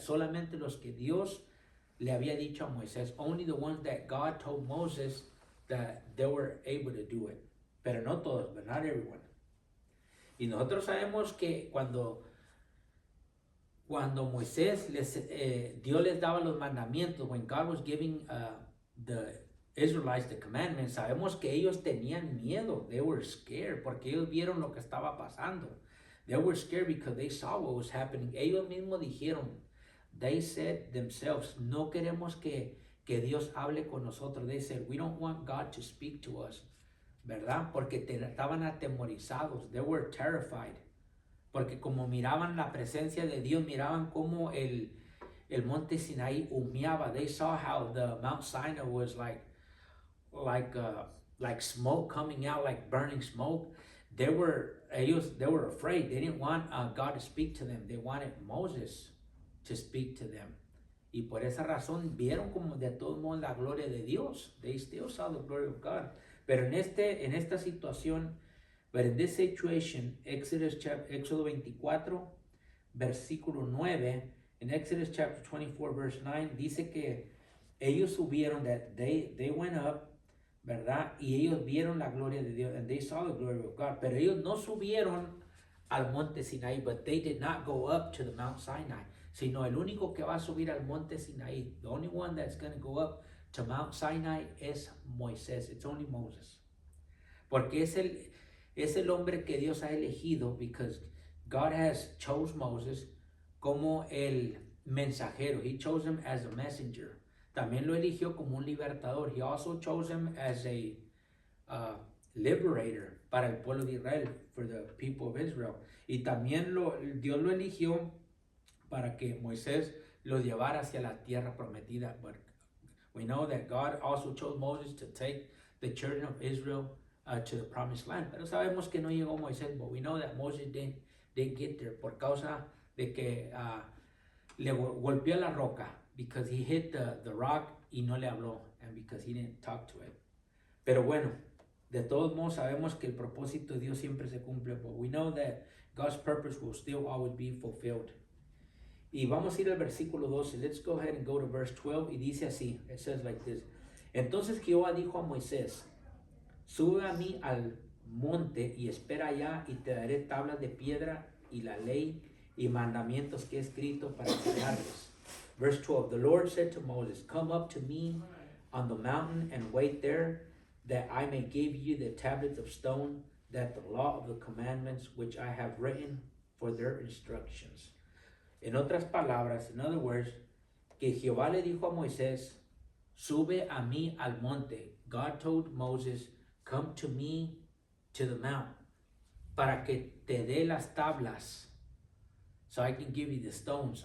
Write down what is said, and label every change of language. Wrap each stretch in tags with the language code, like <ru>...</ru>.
<es>Solamente los que Dios le había dicho a Moisés.</es> <en>Only the ones that God told Moses that they were able to do it.</en> <es>Pero no todos,</es> <en>but not everyone.</en> <es>Y nosotros sabemos que cuando Moisés Dios les daba los mandamientos,</es> <en>when God was giving the Israelites the commandments,</en> <es>sabemos que ellos tenían miedo.</es> <en>They were scared</en> <es>porque ellos vieron lo que estaba pasando.</es> <en>They were scared because they saw what was happening.</en> <es>Ellos mismos dijeron,</es> <en>they said themselves,</en> <es>no queremos que Dios hable con nosotros.</es> <en>They said, we don't want God to speak to us, ¿verdad?</en> <es>Porque estaban atemorizados.</es> <en>They were terrified.</en> <es>Porque como miraban la presencia de Dios, miraban como el monte Sinaí humeaba.</es> <en>They saw how the Mount Sinai was like smoke coming out, like burning smoke. They were afraid. They didn't want God to speak to them. They wanted Moses to speak to them.</en> <es>Y por esa razón vieron como de todos modos la gloria de Dios.</es> <en>They still saw the glory of God.</en> <es>Pero en esta situación,</es> <en>but in this situation,</en> <es>Éxodo 24, versículo 9,</es> <en>in Exodus chapter 24, verse 9,</en> <es>dice que ellos subieron,</es> <en>that they went up, ¿verdad?</en> <es>Y ellos vieron la gloria de Dios,</es> <en>and they saw the glory of God.</en> <es>Pero ellos no subieron al monte Sinaí,</es> <en>but they did not go up to the Mount Sinai.</en> <es>Sino el único que va a subir al monte Sinaí,</es> <en>the only one that's going to go up to Mount Sinai</en> <es>es Moisés.</es> <en>It's only Moses.</en> <es>Porque es el hombre que Dios ha elegido,</es> <en>because God has chose Moses</en> <es>como el mensajero.</es> <en>He chose him as a messenger.</en> <es>También lo eligió como un libertador.</es> <en>He also chose him as a liberator</en> <es>para el pueblo de Israel,</es> <en>for the people of Israel.</en> <es>Y también Dios lo eligió para que Moisés lo llevara hacia la tierra prometida.</es> <en>But we know that God also chose Moses to take the children of Israel to the promised land.</en> <es>Pero sabemos que no llegó Moisés,</es> <en>but we know that Moses didn't get there</en> <es>por causa de que le golpeó la roca,</es> <en>because he hit the rock</en> <es>y no le habló,</es> <en>and because he didn't talk to it.</en> <es>Pero bueno, De todos modos, sabemos que el propósito de Dios siempre se cumple,</es> <en>but we know that God's purpose will still always be fulfilled.</en> <es>Y vamos a ir al versículo 12.</es> <en>Let's go ahead and go to verse 12.</en> <es>Y dice así,</es> <en>it says like this.</en> <es>Entonces Jehová dijo a Moisés, sube a mí al monte y espera allá y te daré tablas de piedra y la ley y mandamientos que he escrito para enseñarles.</es> <en>Verse 12, the Lord said to Moses, come up to me on the mountain and wait there, that I may give you the tablets of stone, that the law of the commandments which I have written for their instructions.</en> <es>En otras palabras,</es> <en>in other words,</en> <es>que Jehová le dijo a Moisés, sube a mí al monte.</es> <en>God told Moses, come to me to the mount,</en> <es>para que te dé las tablas,</es> <en>so I can give you the stones.</en>